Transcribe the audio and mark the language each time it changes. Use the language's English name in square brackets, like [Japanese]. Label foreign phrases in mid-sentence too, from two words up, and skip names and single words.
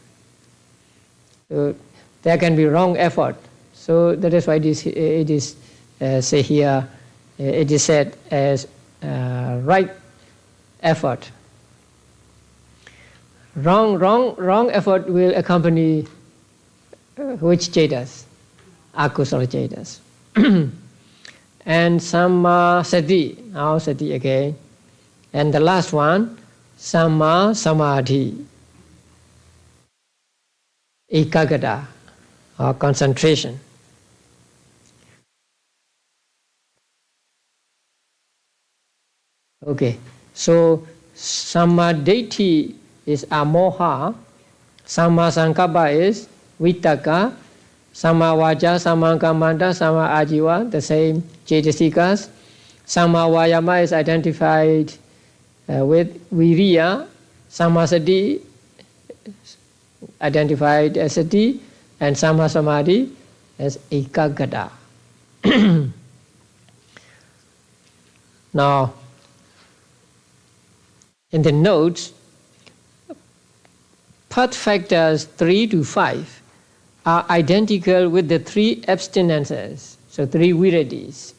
[English] So there can be wrong effort. So that is why it is say here, it is said as right effort. Wrong effort will accompany which cetas? [Pali] Akusala cetas. And Samma Sati, [English] now Sati again. And the last one, [Pali] Samma Samadhi, Ekagata, [English] or concentration. Okay, so [Pali] Sammaditi is amoha, Samma Sankappa is Vittaka, Samma Vaca, Samma Kammanta, Samma Ajiva, [English] the same Cetasikas. [Pali] Samma Vayama [English] is identified with Viriya, Sammasati identified as sati, and [Pali] Samma Samadhi [English] as ekagata. Now, in the notes, path factors 3 to 5 are identical with the 3 abstinences, so 3 viridis.